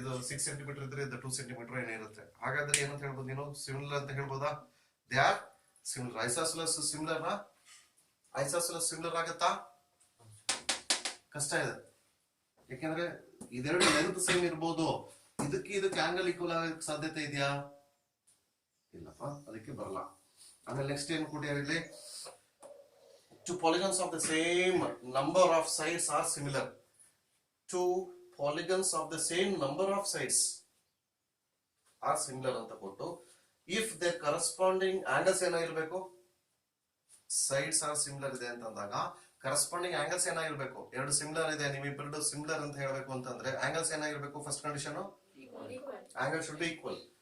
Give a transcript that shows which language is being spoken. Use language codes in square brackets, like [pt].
[kn] ಇದು 6 ಸೆಂಟಿಮೀಟರ್ ಇದ್ರೆ ಇದು 2 ಸೆಂಟಿಮೀಟರ್ ಏನಿರುತ್ತೆ. ಹಾಗಾದ್ರೆ ಏನಂತ ಹೇಳ್ಬೋದು ನೀನು, ಸಿಮಿಲರ್ ಅಂತ ಹೇಳ್ಬೋದಾ? [en] They are similar. [kn] ಐಸಾಸೆಲಸ್ ಸಿಮಿಲರ್ ನಾ? ಐಸಾಸೆಲಸ್ ಸಿಮಿಲರ್ ಆಗತ್ತಾ? ಕಷ್ಟ ಇದೆ, ಯಾಕೆಂದ್ರೆ ಇದೆರಡು ಲೆಂತ್ ಸೇಮ್ ಇರ್ಬೋದು, ಇದಕ್ಕೆ ಆಂಗಲ್ ಈಕ್ವಲ್ ಆಗಕ್ಕೆ ಸಾಧ್ಯತೆ ಇದೆಯಾ? ಇಲ್ಲಪ್ಪ, ಅದಕ್ಕೆ ಬರಲ್ಲ. ಆಮೇಲೆ ನೆಕ್ಸ್ಟ್ ಏನ್ ಕೊಟ್ಟಿದ್ದಾರೆ ಇಲ್ಲಿ, [en] two polygons of the same number of sides are similar. Two polygons of the same number of sides are similar [kn] ಅಂತ ಕೊಟ್ಟು, [en] if their corresponding angles [kn] ಏನಾಗಿರ್ಬೇಕು, [en] sides are similar [kn] ಇದೆ ಅಂತಂದಾಗ ಕರೆಸ್ಪಾಂಡಿಂಗ್ ಆಂಗಲ್ಸ್ ಏನಾಗಿರ್ಬೇಕು, ಎರಡು ಸಿಮಿಲರ್ ಇದೆ, ನಿಮ್ಮಿಬ್ಬರು ಸಿಮಿಲರ್ ಅಂತ ಹೇಳ್ಬೇಕು ಅಂತಂದ್ರೆ ಆಂಗಲ್ಸ್ ಏನಾಗಿರ್ಬೇಕು, first condition [en] Angle should be equal.